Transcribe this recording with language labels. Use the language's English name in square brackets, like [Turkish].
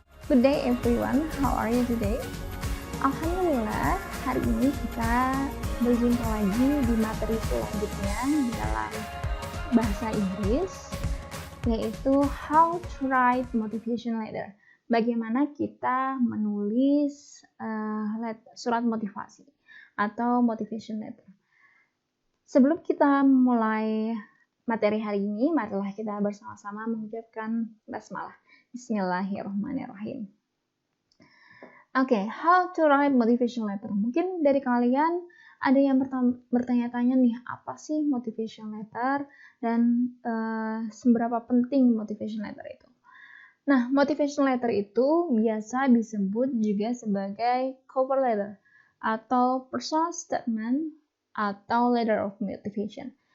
[English] Good day everyone, how are you today? [Indonesian] Alhamdulillah, hari ini kita berjumpa lagi di materi selanjutnya dalam bahasa Inggris, yaitu [English] how to write motivation letter. [Indonesian] Bagaimana kita menulis surat motivasi atau motivation letter. Sebelum kita mulai materi hari ini, marilah kita bersama-sama mengucapkan basmalah. [Arabic] Bismillahirrahmanirrahim. [English] Oke, how to write motivation letter. [Indonesian] Mungkin dari kalian ada yang bertanya-tanya nih, apa sih motivation letter dan seberapa penting motivation letter itu. Nah, motivation letter itu biasa disebut juga sebagai cover letter atau personal statement atau letter of motivation.